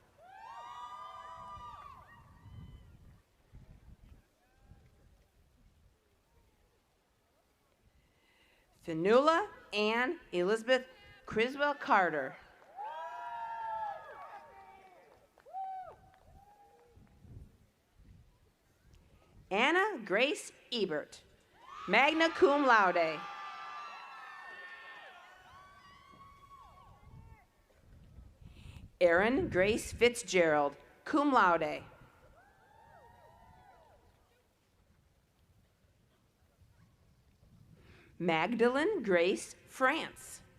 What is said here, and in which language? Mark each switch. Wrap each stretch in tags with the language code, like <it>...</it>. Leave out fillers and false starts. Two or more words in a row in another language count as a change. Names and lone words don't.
<en>Fanula Ann Elizabeth Criswell Carter. Anna Grace Ebert,</en> <la>magna cum laude.</la> <en>Erin Grace Fitzgerald,</en> <la>cum laude.</la> <en>Magdalene Grace France.</en>